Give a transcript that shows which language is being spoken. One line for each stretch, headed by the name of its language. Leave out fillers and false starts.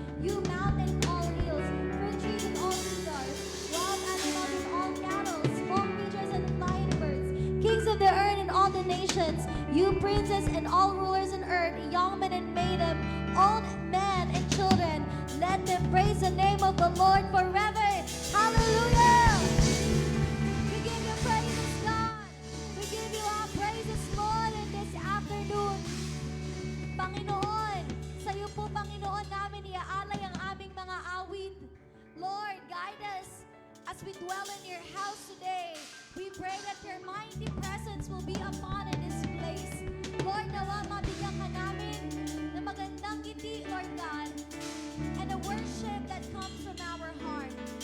English: You mountain and all hills, fruit trees and all cedars, wild animals and all cattle, small creatures and flying birds, kings of the earth and all the nations, you princes and all rulers on earth, young men and maiden, old men and children. Let them praise the name of the Lord forever. Hallelujah! We give you praises, God. We give you our praises, Lord, in this afternoon.
Filipino: Panginoon, sa iyo po, Panginoon, namin iaalay ang aming mga awit.
English: Lord, guide us as we dwell in your house today. We pray that your mighty presence will be upon in this place. Lord,
Filipino: nawa mabigyan ka namin ng magandang ngiti,
English: Lord God, and a worship that comes from our heart.